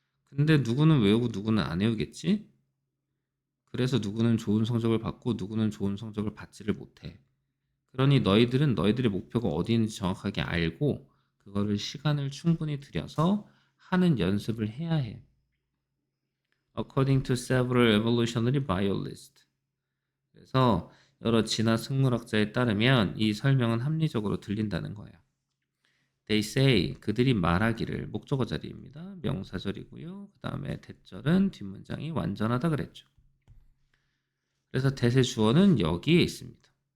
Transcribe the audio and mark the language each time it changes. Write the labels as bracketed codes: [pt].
[ko] 근데 누구는 외우고 누구는 안 외우겠지? 그래서 누구는 좋은 성적을 받고 누구는 좋은 성적을 받지를 못해. 그러니 너희들은 너희들의 목표가 어디 있는지 정확하게 알고 그거를 시간을 충분히 들여서 하는 연습을 해야 해. [en] According to several evolutionary biologists. [ko] 그래서 여러 진화 생물학자에 따르면 이 설명은 합리적으로 들린다는 거예요. [en] They say, [ko] 그들이 말하기를, 목적어 자리입니다. 명사절이고요. 그 다음에 대절은 뒷문장이 완전하다 그랬죠. 그래서 대세 주어는 여기에 있습니다.